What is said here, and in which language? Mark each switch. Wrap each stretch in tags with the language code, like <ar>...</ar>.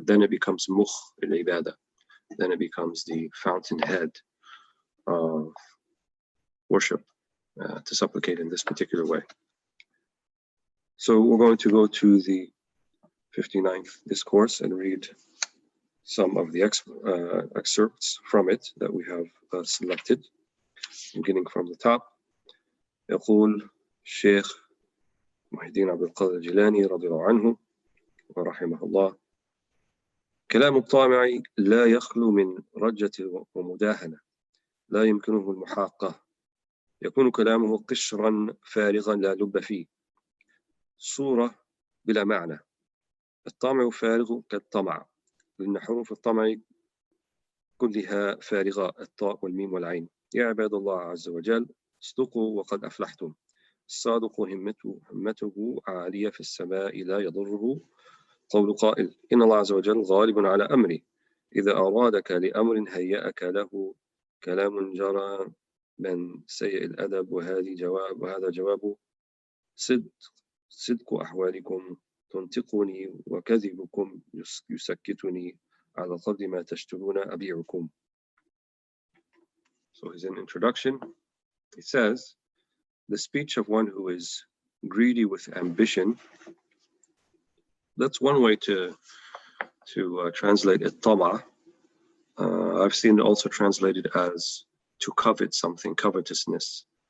<en>Then it becomes mukh al-ibadah. Then it becomes the fountainhead of worship, to supplicate in this particular way. So we're going to go to the 59th discourse and read some of the excerpts from it that we have selected, beginning from the top.</en> <ar>يقول الشيخ محي الدين عبد القادر الجيلاني رضي الله عنه ورحمه الله: كلام الطامع لا يخلو من رجة ومداهنة، لا يمكنه المحاقة، يكون كلامه قشرا فارغا لا لب فيه، صورة بلا معنى. الطامع فارغ كالطمع، لأن حروف الطمع كلها فارغة، الطاء والميم والعين. يا عباد الله عز وجل اصدقوا وقد أفلحتم. الصادق همته عالية في السماء لا يضره قول قائل إن الله عز وجل غالب على أمري، إذا أرادك لأمر هيأك له. كلام جرى من سيء الأدب، وهذا جواب صدق أحوالكم تنطقني، وكذبكم يسكتني، على قدر ما تشترون أبيعكم.</ar> <en>So his introduction, he says, the speech of one who is greedy with ambition, that's one way to translate it, tama. I've seen it also translated as to covet something, covetousness.</en>